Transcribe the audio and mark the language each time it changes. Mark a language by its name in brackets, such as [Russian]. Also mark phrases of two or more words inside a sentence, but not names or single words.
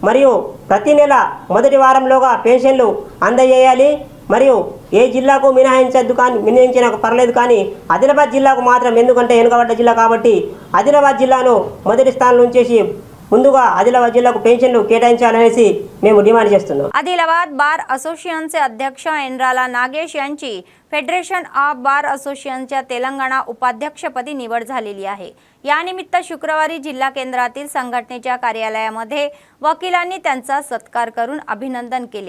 [Telugu] మరియు ప్రతి నెల మొదటి వారంలోగా పెన్షన్లు అందజేయాలి. మరియు ఏ జిల్లాకు మినహాయించినా పర్లేదు, కానీ ఆదిలాబాద్ జిల్లాకు మాత్రం, ఎందుకంటే వెనుకబడ్డ జిల్లా కాబట్టి ఆదిలాబాద్ జిల్లాను మొదటి స్థానంలో ఉంచేసి ముందుగా ఆదిలాబాద్ జిల్లాకు పెన్షన్లు केटाయించాలనేసి మేము डिमांड చేస్తున్నాం. [Marathi] आदिलाबाद बार असोसिएशनचे अध्यक्ष एनराला नागेश यांची फेडरेशन ऑफ बार असोसिएशनच्या तेलंगणा उपाध्यक्षपदी निवड झालेली आहे. यानिमित्त शुक्रवारी जिल्हा केंद्रातील संघटनेच्या कार्यालयामध्ये वकिलांनी त्यांचा सत्कार करून अभिनंदन केले.